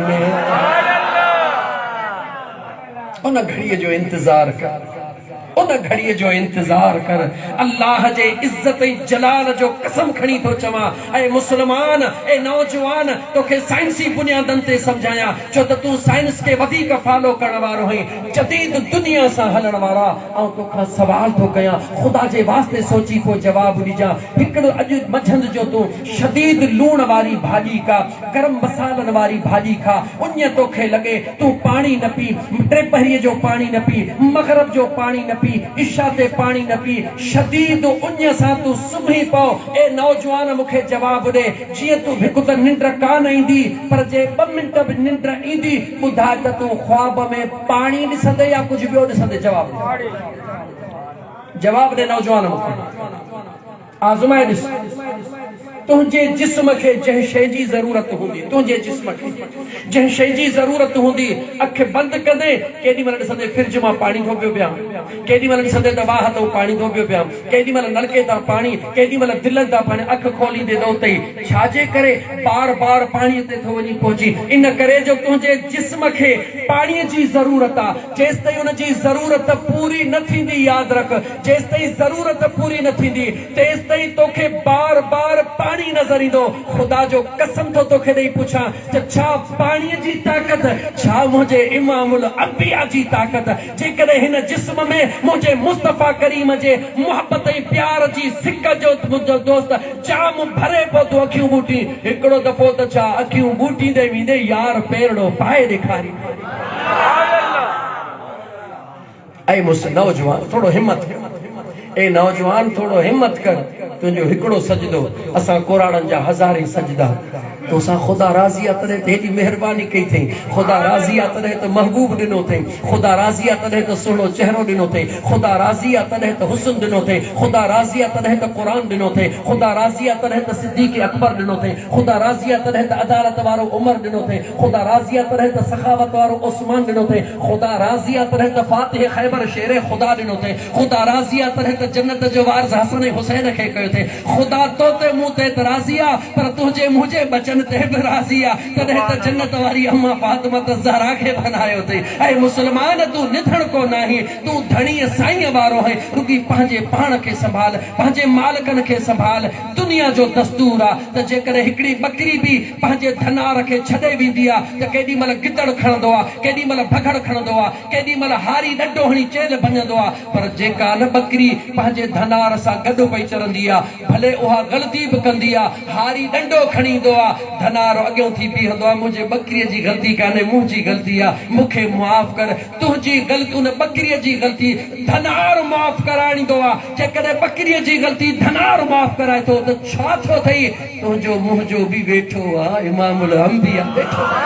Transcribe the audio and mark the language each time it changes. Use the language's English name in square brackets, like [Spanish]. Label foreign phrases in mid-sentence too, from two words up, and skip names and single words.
[Sindhi] उन घड़ीअ जो इंतजार कर उन घड़ीअ जो इंतजार कर अल्लाह जे इज्जत जलाल जो कसम खणी तो चवा ए मुसलमान ए नौजवान तोखे साइंसी बुनियादन ते समझाया छो त तू साइंस के वधीक फॉलो करण वारो है जदीद दुनिया सा हलण वारा औ तोखा सवाल तो कया खुदा जे वास्ते सोची को जवाब ॾिजा हिकड़ो अज मझंद जो तू शदीद लूण वारी भाजी का गरम मसालन वारी भाजी खा उन्य तोखे लगे तू पानी न पी टे जो पानी न पी मगरब जो पानी न पी इशा ते पानी न पी शदीद उन्य सा तू सुबह पो ए नौजवान मुखे जवाब दे जिए तू हिकु त निंड कान ईंदी पर जे 2 मिनट भी निंड ईंदी बुधा त तू ख्वाब में पानी ॾिसंदे या कुछ बियो ॾिसंदे जवाब दे नौजवान मुखे आज़माए ॾिस तुझे जिस्म के जंहिं शइ जी ज़रूरत हूंदी तुझे जिस्म के जंहिं शइ जी ज़रूरत हूंदी अख बंद कंदे केॾी महिल ॾिसंदे फ्रिज मां पानी थो पियो पिया केॾी महिल ॾिसंदे त वाह तो पानी थो पियो पिया केॾी महिल नलके तां पानी केॾी महिल दिलनि तां पानी अख खोलींदे तो तई छाजे करे बार बार पानी ते थो वञी पहुची इन करे जो तुझे जिस्म के पानी जी ज़रूरत आ जेस ताईं उन जी ज़रूरत पूरी न थींदी याद रख जेस ताईं ज़रूरत पूरी न थींदी तेस ताईं तोखे बार बार पानी नजर ईंदो खुदा जो कसम तो तोखे ॾेई पुछां त छा पाणीअ जी ताक़त छा मुंहिंजे इमामुल अंबिया जी ताक़त जेकॾहिं हिन जिस्म में मुंहिंजे मुस्तफ़ा करीम जे मोहब्बत ऐं प्यार जी सिक जो मुंहिंजो दोस्त जाम भरे पियो तूं अखियूं ॿूटी हिकिड़ो दफ़ो त छा अखियूं ॿूटींदे वेंदे यार पेरड़ो पाए ॾेखारी ऐं मुस नौजवान थोड़ो हिम्मत ए नौजवान थोड़ो हिम्मत कर तुझो हिकड़ो सजदो असा कुरान जा हज़ारे सजदा तो सा खुदा राज़िया तदे तेरी मेहरबानी कई थई खुदा राज़िया तदे तो महबूब दिनो थे खुदा राज़िया तदे तो सुनो चेहरो दिनो थे खुदा राज़िया तदे तो हुस्न दिनो थे खुदा राज़िया तदे तो कुरान दिनो थे खुदा राज़िया तदे तो सिद्दीक़ अकबर दिनो थे खुदा राज़िया तदे तो अदालत वारो उमर दिनो थे खुदा राज़िया तदे तो सखावत वारो उस्मान दिनो थे खुदा राज़िया तदे तो फातिह खैबर शेर खुदा दिनो थे खुदा राज़िया तदे तो जन्नत जो वारिस हसन हुसैन के कयो थे खुदा तो ते मुंह ते राज़िया पर तुझे मुझे बचन ते बि राज़िया तदे तो जन्नत वारी अम्मा फातिमा ज़हरा के बनायो थे ऐ मुसलमान तू निधण को नाही तू धणी साईं वारो है रुगी पंहिंजे पाण के संभाल पंहिंजे मालिकन के संभाल दुनिया जो दस्तूर आ त जेकॾहिं हिकड़ी बकरी भी पंहिंजे धनार के छॾे वेंदी आ त केॾी महिल गिदड़ खणंदो आ केॾी महिल भगड़ खणंदो आ केॾी महिल हारी ॾंडो हणी चेल भञंदो आ पर जेका न बकरी पंहिंजे धनार सां गॾु पई चरंदी आ भले उहा ग़लती भी कंदी आ हारी ॾंडो खणी ईंदो आ धनार अॻियों थी बीहंदो आ मुंहिंजे बकरीअ जी ग़लती कान्हे मुंहिंजी ग़लती आ मूंखे मुआफ़ कर तुंहिंजी ग़लती उन बकरीअ जी ग़लती धनार मुआफ़ कराईंदो आ जेकॾहिं बकरीअ जी ग़लती धनार मुआफ़ कराए थो त छा थो थई तुंहिंजो मुंहिंजो बि वेठो आ इमामुल अंबिया वेठो